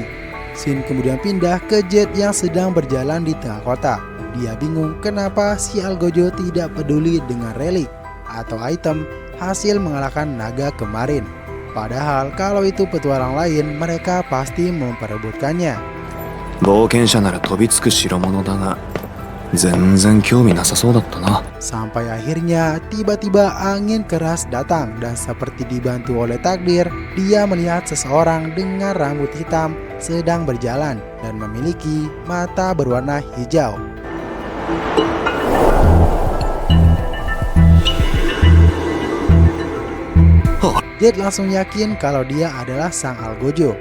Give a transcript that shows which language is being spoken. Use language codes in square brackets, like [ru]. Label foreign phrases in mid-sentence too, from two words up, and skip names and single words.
[id] Scene kemudian pindah ke Jade yang sedang berjalan di tengah kota. Dia bingung kenapa si Algojo tidak peduli dengan relik atau item hasil mengalahkan naga kemarin. Padahal kalau itu petualang lain, mereka pasti memperebutkannya. [ja] 冒険者なら飛びつく代物だが全然興味なさそうだったな。 [id] Sampai akhirnya tiba-tiba angin keras datang dan seperti dibantu oleh takdir, dia melihat seseorang dengan rambut hitam sedang berjalan dan memiliki mata berwarna hijau. Jade langsung yakin kalau dia adalah sang Algojo.